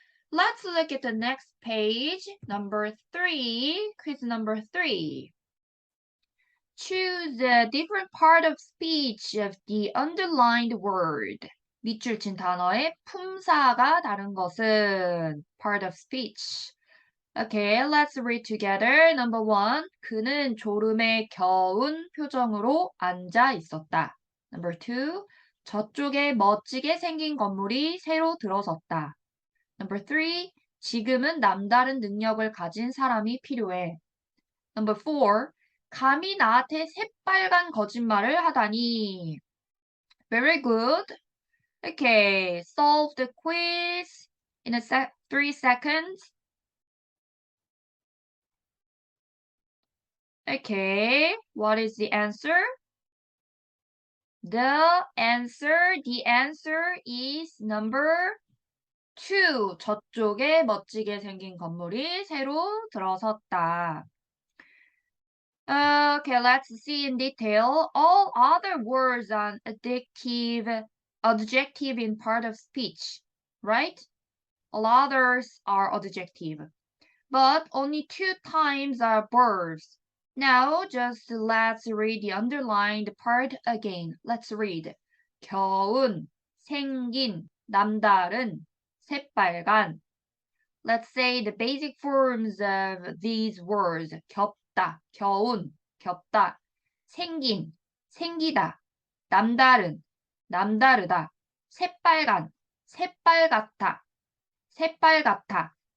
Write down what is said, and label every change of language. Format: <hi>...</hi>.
<en>Let's look at the next page, number 3, quiz number 3. Choose a different part of speech of the underlined word.</en> <ko>밑줄 친 단어의 품사가 다른 것은</ko> <en>part of speech. Okay, let's read together. Number 1,</en> <ko>그는 졸음에 겨운 표정으로 앉아 있었다.</ko> <en>Number 2,</en> <ko>저쪽에 멋지게 생긴 건물이 새로 들어섰다.</ko> <en>Number 3,</en> <ko>지금은 남다른 능력을 가진 사람이 필요해.</ko> <en>Number 4,</en> <ko>감히 나한테 새빨간 거짓말을 하다니.</ko> <en>Very good. Okay, solve the quiz in 3 seconds. Okay, what is the answer? The answer is number 2.</en> <ko>저쪽에 멋지게 생긴 건물이 새로 들어섰다.</ko> <en>Okay, let's see in detail. All other words are adjective in part of speech, right? All others are adjective. But only 2 times are verbs. Now, just let's read the underlined part again. Let's read.</en> <ko>겨운, 생긴, 남다른, 새빨간.</ko> <en>Let's say the basic forms of these words.</en> <ko>겹다, 겨운, 겹다. 생긴, 생기다. 남다른, 남다르다. 새빨간, 새빨갛다. 새빨갛다.</ko>